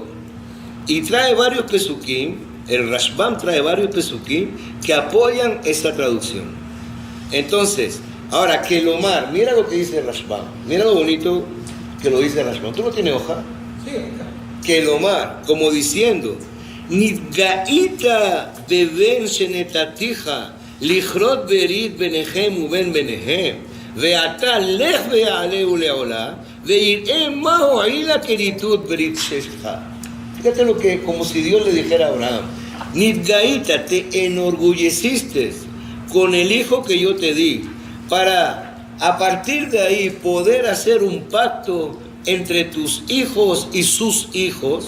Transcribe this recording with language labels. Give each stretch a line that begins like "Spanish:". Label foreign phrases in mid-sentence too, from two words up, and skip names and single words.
Spanish: Y trae varios pesukim, el Rashbam trae varios pesukim que apoyan esta traducción. Entonces, ahora, Kelomar, mira lo que dice Rashbam. Mira lo bonito que lo dice Rashbam. ¿Tú no tienes hoja? Sí, acá. Kelomar, como diciendo,
Hebrew: נתגאית בבן שנתתיה, לכרות ברית ביניהם ובין בניהם, ועתה לך והעלהו לעולה, וראה מה הועילה כריתות ברית שלך.
Spanish: Fíjate lo que, como si Dios le dijera a Abraham, Nidgaita, te enorgulleciste con el hijo que yo te di, para a partir de ahí poder hacer un pacto entre tus hijos y sus hijos.